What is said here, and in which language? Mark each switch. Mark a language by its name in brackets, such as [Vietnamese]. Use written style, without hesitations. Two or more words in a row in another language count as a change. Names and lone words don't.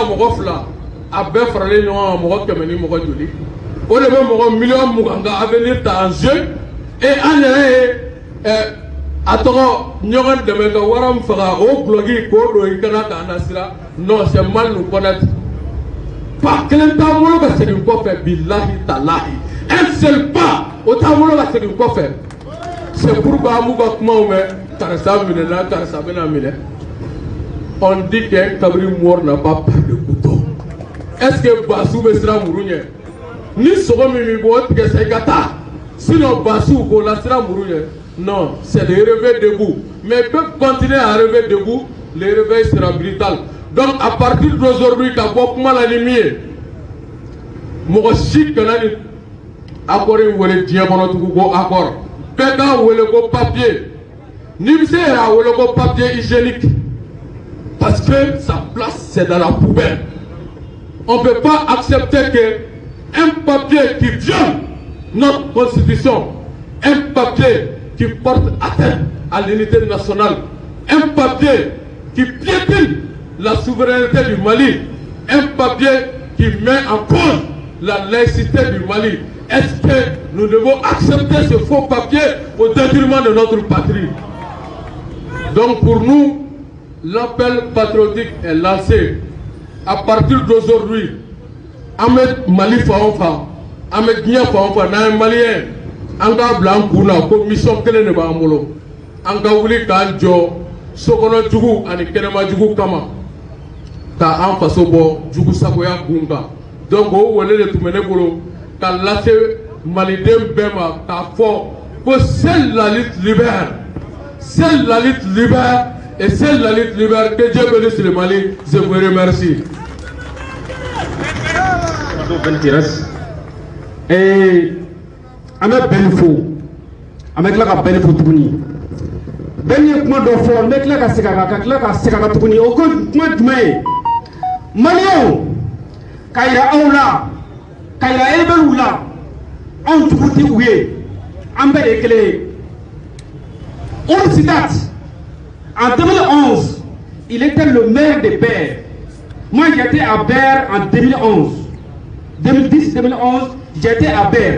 [Bambara] mɔgɔ 2 a bɛɛ faralen ɲɔgɔn kan mɔgɔ 100 ni mɔgɔ joli o de bɛ mɔgɔ million 20 ka avenir ta [French] en jeu et [Bambara] an yɛrɛ ye a tɔgɔ ɲɔgɔn dɛmɛ ka wara min faga o bloki k'o don i kana k'an nasira [French] non c'est mal nous connaître [Bambara] pas kelen t'an bolo ka segin kɔfɛ [Arabic] بالله تالله [French] un seul pas [Bambara] o t'an bolo ka segin kɔfɛ [French] c'est pourquoi [Bambara] an b'u ka kumaw mɛn karisa minɛna karisa bɛna minɛ [French] on dit qu'un cabri mort n'a pas peur de couteau est-ce que [Bambara] Bassou bɛ siran muru ɲɛ ni sogo min b'i bɔ o tigɛ sa i ka taa sinon Bassou k'o la siran muru ɲɛ [French] non c'est des réveils debout mais ils peuvent continuer à rêver debout le réveil sera brutal donc à partir d'aujourd'hui [Bambara] ka bɔ kuma la ni min ye mɔgɔ si kana ni accord in wele diɲɛ kɔnɔ tugun ko accord bɛɛ k'a wele ko papier n'i bɛ se yɛrɛ a wele ko [French] papier hygiénique parce que sa place c'est dans la poubelle on ne peut pas accepter que un papier qui viole notre constitution un papier qui porte atteinte à l'unité nationale, un papier qui piétine la souveraineté du Mali, un papier qui met en cause la laïcité du Mali. Est-ce que nous devons accepter ce faux papier au détriment de notre patrie? Donc pour nous, l'appel patriotique est lancé. À partir d'aujourd'hui, [Bambara] Ahmed Mali Faonfa, Ahmed Nia Faonfa, [French] un Malien, [Bambara] an ka bila an kun na ko mission kelen de b'an bolo an ka wuli k'an jɔ sokɔnɔ jugu ani kɛnɛma jugu kama ka an faso bɔ jugu sagoya kun kan donc o wele de tun bɛ ne bolo ka lase maliden bɛɛ ma k'a fɔ ko [French] seule la lutte libère seule la lutte libère et seule la lutte libère que Dieu bénisse le Mali je vous remercie. [Bambara] An bɛ bɛn fo an bɛ tila ka bɛn fo tuguni bɛn ye kuma dɔ fɔ n bɛ tila ka segin a kan ka tila ka segin a kan tuguni o ko kuma jumɛn ye maliyɛnw ka yira aw la ka yira rebelles la anw jugu tɛ u ye an bɛɛ de ye kelen ye Ould Sidat [French] en 2011 il était le maire de Ber moi j'étais à Ber en 2011 2010-2011 j'étais à Ber.